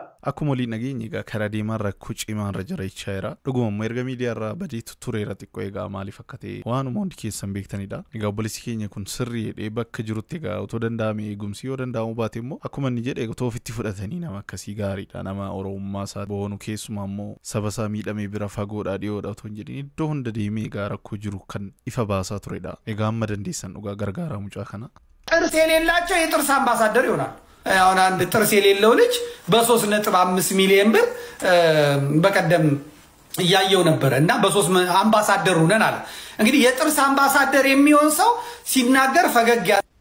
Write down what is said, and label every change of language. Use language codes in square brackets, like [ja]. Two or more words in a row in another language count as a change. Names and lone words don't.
[om] akkuma waliin nageenye egaa karaa deemarra kucimaarra jiraachaa jira dhuguma erga miidiyaarraa badeetu tureera xiqqoo egaa maaliif akka ta'e waanuma hundi keessan beektanidha egaa obboleessi keenya kun sirrii jedhee bakka jirutti egaa otoo danda'ame eegumsi yoo danda'amu baate immoo akkuma inni jedhe otoo ofitti fudhatanii nama akkasii gaariidha nama oromummaa isaa boonu keessumaa immoo saba isaa miidhamee bira fagoodhaa dhiyoodha otoo hin jedhin iddoo hunda deemee egaa rakkoo jiru kan ifa baasaa turedha egaa amma dandeessan dhugaa gargaaraa mucaa kana [am] ጥርስ የሌላቸው የጥርስ አምባሳደር ይሆናል አሁን አንድ ጥርስ የሌለው ልጅ በ3.5 ሚሊዮን ብር በቀደም ያየው ነበር እና በ3 አምባሳደር ሆነን አለ እንግዲህ የጥርስ አምባሳደር የሚሆን ሰው ሲናገር ፈገግ